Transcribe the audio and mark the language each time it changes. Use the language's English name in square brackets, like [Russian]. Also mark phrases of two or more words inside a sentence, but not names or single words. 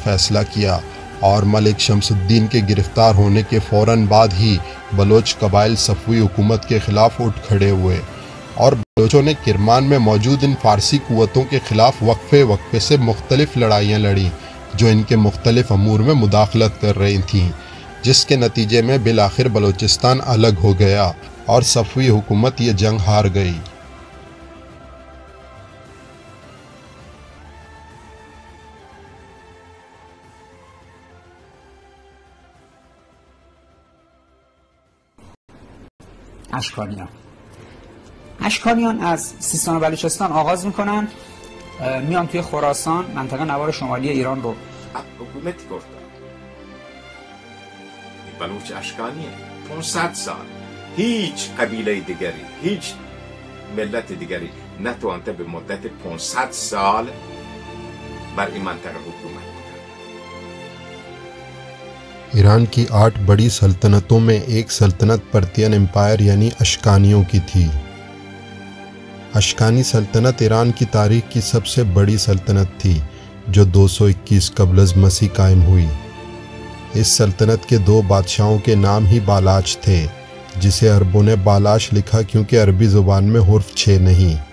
[Urdu] فیصلہ کیا، اور ملک شمس الدین کے گرفتار ہونے کے فوراً بعد ہی بلوچ قبائل صفوی حکومت کے خلاف اٹھ کھڑے ہوئے، اور بلوچوں نے کرمان میں موجود ان فارسی قوتوں کے خلاف وقفے سے مختلف لڑائیاں لڑیں جو ان کے مختلف امور میں مداخلت کر رہی تھیں، جس کے نتیجے میں بالآخر بلوچستان الگ ہو گیا اور صفوی حکومت یہ جنگ ہار گئی۔ [Persian] اشکانیان از سیستان و بلوچستان آغاز میکنن، میان توی خراسان، منطقه نوار شمالی ایران رو حکومت کردن. بلوچ اشکانیه 500 سال هیچ قبیله دیگری، هیچ ملت دیگری نتوانته به مدت 500 سال بر این منطقه حکومت کنه. [Urdu] ایران کی 8 بڑی سلطنتوں میں ایک سلطنت پرتین امپائر یعنی اشکانیوں کی تھی۔ اشکانی سلطنت ایران کی تاریخ کی سب سے بڑی سلطنت تھی، جو 221 قبل از مسیح قائم ہوئی۔ اس سلطنت کے 2 بادشاہوں کے نام ہی بالاچ تھے، جسے عربوں نے بالاش لکھا کیونکہ عربی زبان میں حرف 6 نہیں۔